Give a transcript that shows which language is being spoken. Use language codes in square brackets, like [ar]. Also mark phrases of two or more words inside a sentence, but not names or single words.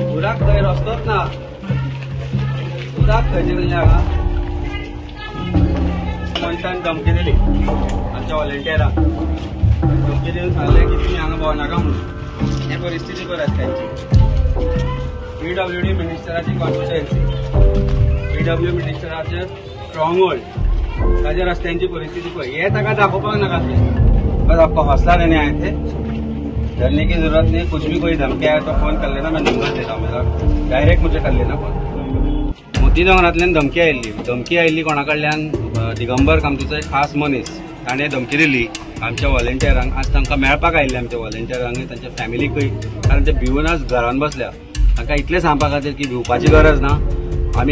[kok] उदक खंय रस्तोच ना उदक खंयचे दिल्ले हांगा मनशान धमकी दिली आमच्या व्हॉलंटियरांक धमकी दिवन सांगलें की तुमी हांगा भोंवनाका म्हणून हे परिस्थिती पळय रस्त्यांची PWD मिनिस्टराची कॉन्स्टिट्युएन्सी PW मिनिस्टराचे [en] strong hold [kok] ताच्या रस्त्यांची परिस्थिती पळय हे ताका दाखोवपाक नाका [hi] बस आपको हौसला देने आए थे डरने की जरूरत नहीं कुछ भी कोई धमकी आए तो फोन कर लेना मैं नंबर देता हूँ मेरा डायरेक्ट मुझे कर लेना फोन [kok] मोती दोंगरांतल्यान धमकी आयिल्ली कोणा कडल्यान दिगंबर कामतीचो एक खास मनीस ताणें धमकी दिली आमच्या व्हॉलंटियरांक आज तांकां मेळपाक आयिल्ले आमच्या व्हॉलंटियरांक तांच्या फॅमिलीकय कारण ते भिवूनच घरान बसल्या तांकां इतलें सांगपा खातीर की भिवपाची गरज ना आमी